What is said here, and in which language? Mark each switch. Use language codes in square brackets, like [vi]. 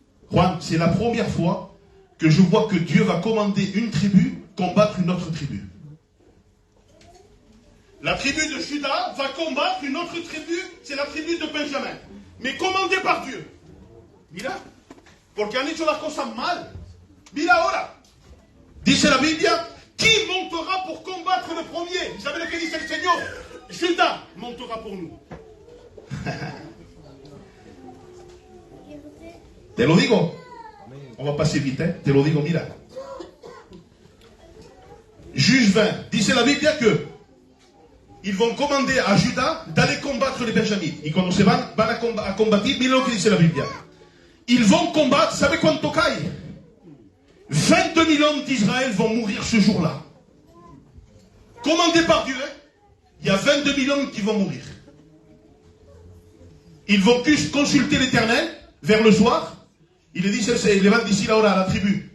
[fr] Juan, c'est la première fois que je vois que Dieu va commander une tribu combattre une autre tribu. La tribu de Judas va combattre une autre tribu, c'est la tribu de Benjamin. Mais commandée par Dieu. [es] Mira, porque han hecho las cosas mal. Mira ahora. Dice la Biblia, [fr] qui montera pour combattre le premier? Vous savez ce que dit le Seigneur? Judas montera pour nous. [es] Te lo digo. [fr] On va passer vite, hein? [es] Te lo digo, mira. [fr] Juge 20. [es] Dice la Biblia que [fr] ils vont commander à Judas d'aller combattre les Benjamites. [es] Y cuando se van a combatir, mira lo que dice la Biblia. [fr] Ils vont combattre, [es] ¿sabe cuánto cae? [fr] 22 000 hommes d'Israël vont mourir ce jour-là. Commandés par Dieu, hein? Il y a 22 000 hommes qui vont mourir. Ils vont consulter l'Éternel vers le soir. Il levante d'ici là à la tribu.